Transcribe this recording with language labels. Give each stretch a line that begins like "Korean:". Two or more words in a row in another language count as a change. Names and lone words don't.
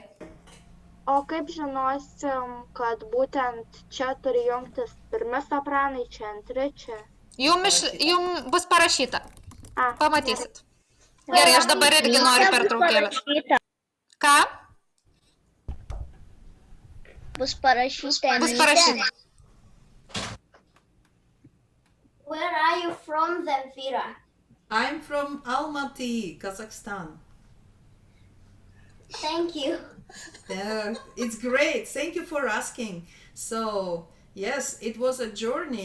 Lithuanian: O kaip žinosim, kad būtent čia turi jungtis pirmi sopranai, čia antri, čia? Jum bus parašyta. Pamatysit. Gerai, aš dabar irgi noriu pertraukėlės. Ką? Bus parašyta. Bus parašyta.
English: Where are you from, Zemfira? I'm from Almaty, Kazakhstan. Thank you. It's great. Thank you for asking. So, yes, it was a journey.